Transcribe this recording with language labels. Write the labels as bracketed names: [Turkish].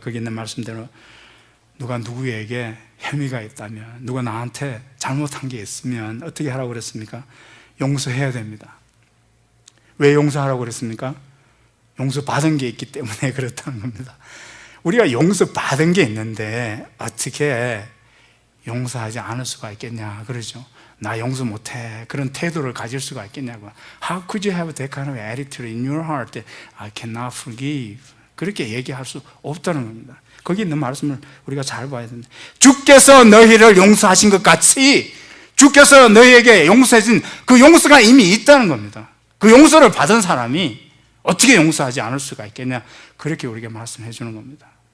[Korean] 거기 있는 말씀대로 누가 누구에게 혐의가 있다면, 누가 나한테 잘못한 게 있으면 어떻게 하라고 그랬습니까? 용서해야 됩니다. 왜 용서하라고 그랬습니까? 용서받은 게 있기 때문에 그렇다는 겁니다. 우리가 용서받은 게 있는데 어떻게 용서하지 않을 수가 있겠냐 그러죠. 나 용서 못해. 그런 태도를 가질 수가 있겠냐고. [English] How could you have that kind of attitude in your heart that I cannot forgive? [Korean] 그렇게 얘기할 수 없다는 겁니다. 거기 있는 말씀을 우리가 잘 봐야 됩니다. 주께서 너희를 용서하신 것 같이 주께서 너희에게 용서해준 그 용서가 이미 있다는 겁니다. 그 용서를 받은 사람이 어떻게 용서하지 않을 수가 있겠냐, 그렇게 우리에게 말씀해 주는 겁니다.